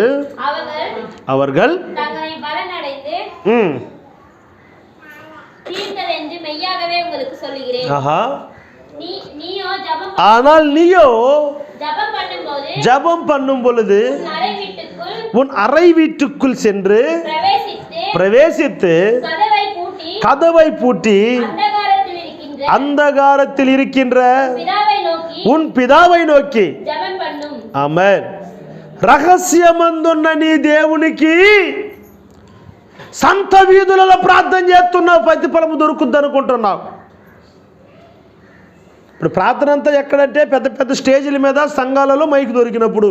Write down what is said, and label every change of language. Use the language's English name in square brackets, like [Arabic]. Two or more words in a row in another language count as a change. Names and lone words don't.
[Tamil] அவர்கள் ஆனால் நீயோ ஜெபம் பண்ணும் பொழுது உன் அறை வீட்டுக்குள் சென்று பிரவேசித்து கதவை பூட்டி அந்தகாரத்தில் இருக்கின்ற உன் பிதாவை నోకి. [Telugu] ఆమేన్. రహస్యమందున్న నీ దేవునికి సంత వీధులలో ప్రార్థన చేస్తున్నావు, ప్రతిఫలము దొరుకుద్ది అనుకుంటున్నావు. ఇప్పుడు ప్రార్థన అంతా ఎక్కడంటే పెద్ద పెద్ద స్టేజీల మీద సంఘాలలో మైకు దొరికినప్పుడు.